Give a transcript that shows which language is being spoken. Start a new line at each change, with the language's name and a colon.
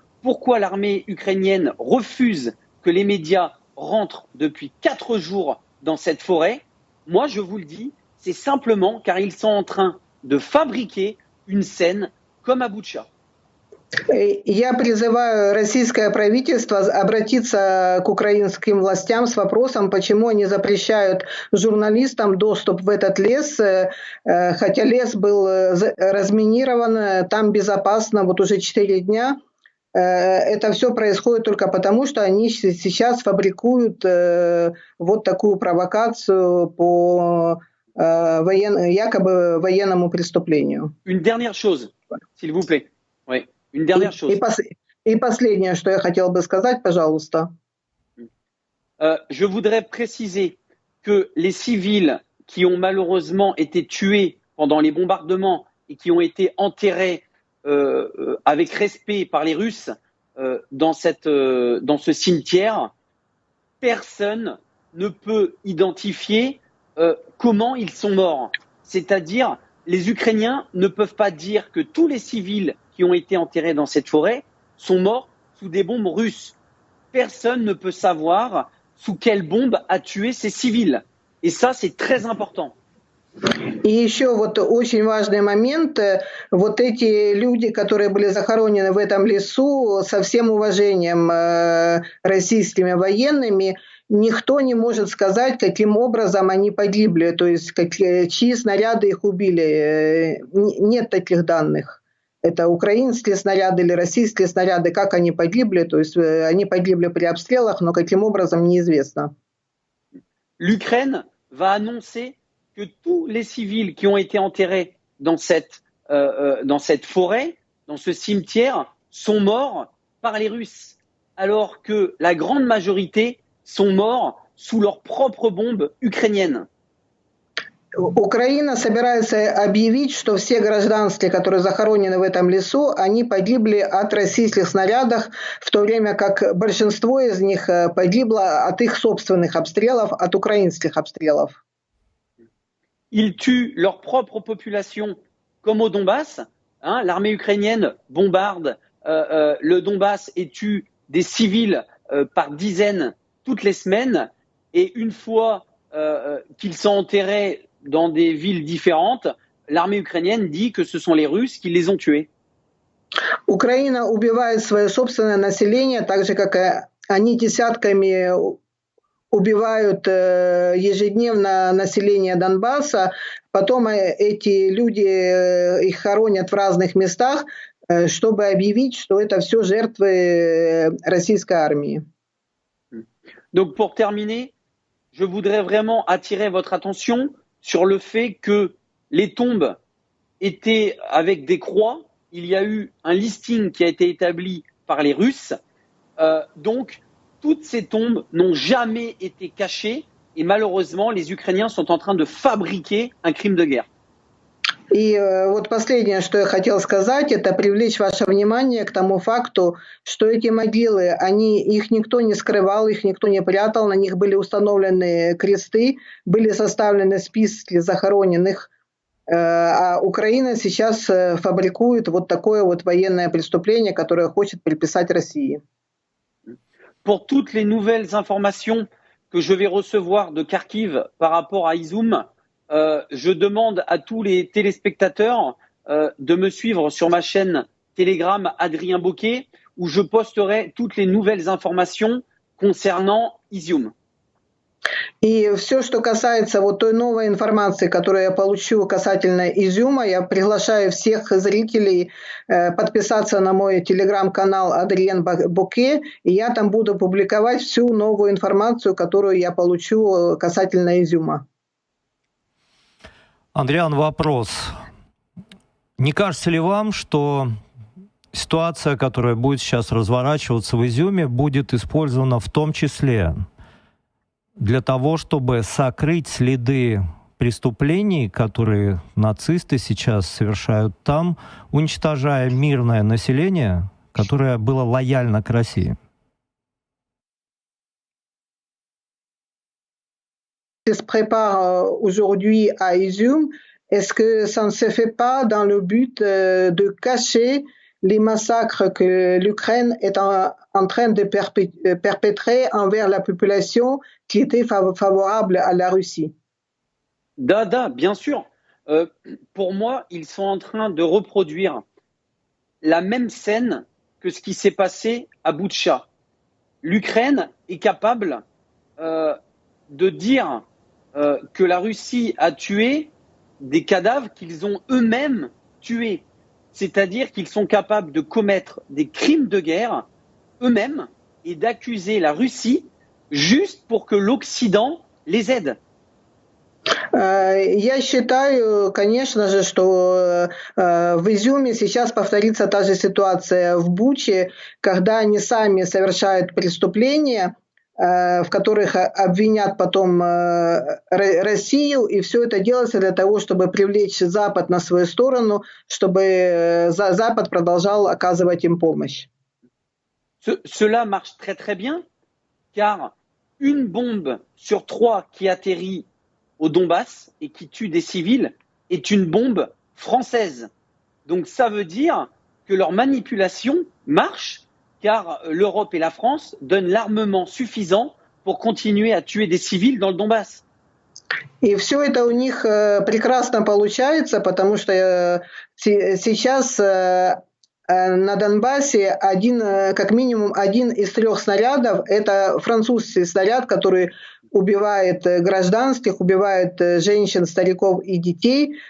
French: Pourquoi l'armée ukrainienne refuse que les médias rentrent depuis 4 jours dans cette forêt? Moi, je vous le dis, c'est simplement car ils sont en train de fabriquer une scène comme à Boutcha.
Russian: Я призываю российское правительство обратиться к украинским властям с вопросом, почему они запрещают журналистам доступ в этот лес, хотя лес был разминирован, там безопасно вот уже 4 дня. Это все происходит только потому, что они сейчас фабрикуют вот такую провокацию по якобы военному преступлению.
French: Une dernière chose, s'il vous plaît. Oui. Une dernière chose.
Russian: И последнее, что я хотела бы сказать, пожалуйста.
French: Je voudrais préciser que les civils qui ont malheureusement été tués pendant les bombardements et qui ont été enterrés avec respect par les Russes dans ce cimetière, personne ne peut identifier comment ils sont morts. C'est-à-dire, les Ukrainiens ne peuvent pas dire que tous les civils qui ont été enterrés dans cette forêt sont morts sous des bombes russes. Personne ne peut savoir sous quelle bombe a tué ces civils. Et ça, c'est très important.
Russian: И еще вот очень важный момент. Вот эти люди, которые были захоронены в этом лесу, со всем уважением российскими военными, никто не может сказать, каким образом они погибли, то есть чьи снаряды их убили. Нет таких данных. Это украинские снаряды или российские снаряды, как они погибли, то есть они погибли при обстрелах, но каким образом неизвестно.
French: L'Ukraine va annoncer que tous les civils qui ont été enterrés dans cette forêt, dans ce cimetière, sont morts par les Russes, alors que la grande majorité sont morts sous leurs propres bombes ukrainiennes.
Russian: Украина собирается объявить, что все гражданские, которые захоронены в этом лесу, они погибли от российских снарядов, в то время как большинство из них погибло от их собственных обстрелов, от украинских обстрелов.
French: Ils tuent leur propre population, comme au Donbass. L'armée ukrainienne bombarde le Donbass et tue des civils par dizaines toutes les semaines. Et une fois qu'ils sont enterrés dans des villes différentes, l'armée ukrainienne dit que ce sont les Russes qui les ont tués.
Russian: Украина убивает свое собственное население, так же, как они десятками убивают ежедневно население Донбасса. Потом эти люди их хоронят в разных местах, чтобы объявить, что это все жертвы российской армии.
French: Donc pour terminer, je voudrais vraiment attirer votre attention sur le fait que les tombes étaient avec des croix. Il y a eu un listing qui a été établi par les Russes. Donc, toutes ces tombes n'ont jamais été cachées et malheureusement, les Ukrainiens sont en train de fabriquer un crime de guerre.
Russian: И вот последнее, что я хотела сказать, это привлечь ваше внимание к тому факту, что эти могилы, их никто не скрывал, их никто не прятал, на них были установлены кресты, были составлены списки захороненных, а Украина сейчас фабрикует вот такое вот военное преступление, которое хочет приписать России.
French: Pour toutes les nouvelles informations que je vais recevoir de Kharkiv par rapport à Izum, je demande à tous les téléspectateurs de me suivre sur ma chaîne Telegram Adrien Bocquet, où je posterai toutes les nouvelles informations concernant Izium.
Russian: И все, что касается вот той новой информации, которую я получу касательно Изюма, я приглашаю всех зрителей подписаться на мой телеграм-канал Адриен Боке, и я там буду публиковать всю новую информацию, которую я получу касательно Изюма. Андриан, вопрос. Не кажется ли вам, что ситуация, которая будет сейчас разворачиваться в Изюме, будет использована в том числе для того, чтобы сокрыть следы преступлений, которые нацисты сейчас совершают там, уничтожая мирное население, которое было лояльно к России?
French: Se prépare aujourd'hui à Izum, est-ce que ça ne se fait pas dans le but de cacher les massacres que l'Ukraine est en train de perpétrer envers la population qui était favorable à la Russie? Da, bien sûr. Pour moi, ils sont en train de reproduire la même scène que ce qui s'est passé à Boutcha. L'Ukraine est capable de dire que la Russie a tué des cadavres qu'ils ont eux-mêmes tués. C'est-à-dire qu'ils sont capables de commettre des crimes de guerre eux-mêmes et d'accuser la Russie juste pour que l'Occident les aide.
Russian: Я считаю, конечно же, что в Изюме сейчас повторится та же ситуация в Буче, когда они сами совершают преступления, в которых обвинят потом Россию, и все это делается для того, чтобы привлечь Запад на свою сторону, чтобы Запад продолжал оказывать им помощь.
French: Cela marche très très bien, car une bombe sur 3 qui atterrit au Donbass et qui tue des civils est une bombe française. Donc ça veut dire que leur manipulation marche, car l'Europe et la France donnent l'armement suffisant pour continuer à tuer des civils dans le Donbass.
Russian: И все это у них прекрасно получается, потому что сейчас на Донбассе как минимум один из 3 снарядов – это французский снаряд, который убивает гражданских, убивает женщин, стариков и детей.